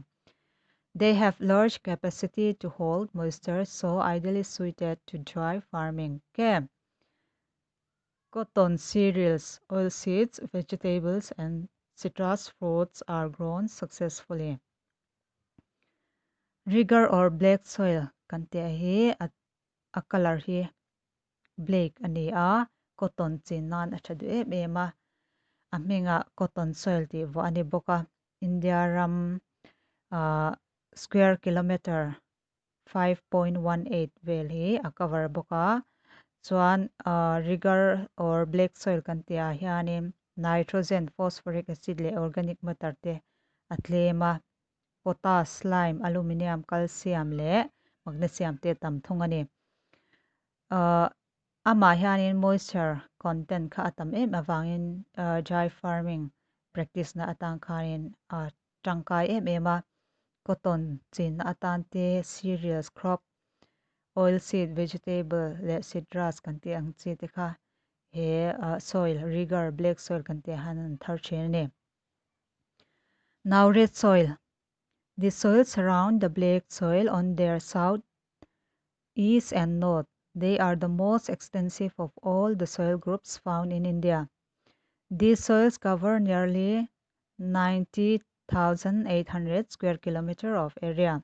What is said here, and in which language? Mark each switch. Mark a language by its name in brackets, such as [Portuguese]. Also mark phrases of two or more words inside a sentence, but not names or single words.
[English] They have large capacity to hold moisture, so ideally suited to dry farming. Okay. Cotton, cereals, oilseeds, vegetables, and citrus fruits are grown successfully. Rigor or black soil [Mizo] kan te hi a color hi black ani a cotton chin nan a thadu em em a hminga [English] cotton soil [Mizo] ti vo ani boka India ram [English] square kilometer [Mizo] 5.18 vel hi a cover boka chuan [English] rigor or black soil [Mizo] kan tia hianin [English] nitrogen phosphoric acid [Mizo] le [English] organic matter [Mizo] te a tlema [English] potash lime aluminium calcium [Mizo] le magnesium te tam thung ani ama hianin [English] moisture content [Mizo] kha atam em awangin [English] dry farming practice [Mizo] na atang khanin tangkai em em a cotton chin na atan te [English] cereals crop oilseed vegetable [Mizo] le citrus kan ti ang chi te kha he [English] soil rigor black soil [Mizo] kan ti han thar thin ne [English] now red soil. The soils surround the black soil on their south, east and north. They are the most extensive of all the soil groups found in India. These soils cover nearly 90,800 square kilometer of area.